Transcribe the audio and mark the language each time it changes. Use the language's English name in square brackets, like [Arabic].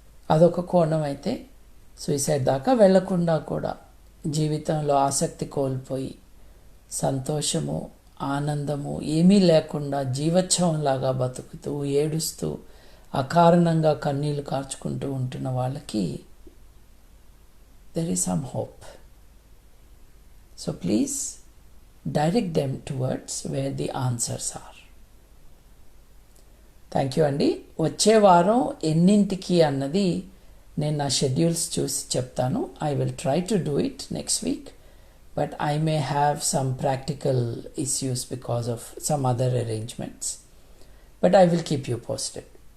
[Telugu] అదొక కోణం అయితే, సూసైడ్ దాకా వెళ్లకుండా కూడా జీవితంలో ఆసక్తి కోల్పోయి సంతోషము, ఆనందము ఏమీ లేకుండా జీవోత్సవంలాగా బతుకుతూ, ఏడుస్తూ, అకారణంగా కన్నీళ్లు కార్చుకుంటూ ఉంటున్న వాళ్ళకి [English] there is some hope. So please direct them towards where the answers are. Thank you అండి. [Telugu] వచ్చే వారం ఎన్నింటికి అన్నది నేను నా షెడ్యూల్స్ చూసి చెప్తాను. [English] I will try to do it next week, but I may have some practical issues because of some other arrangements, but I will keep you posted.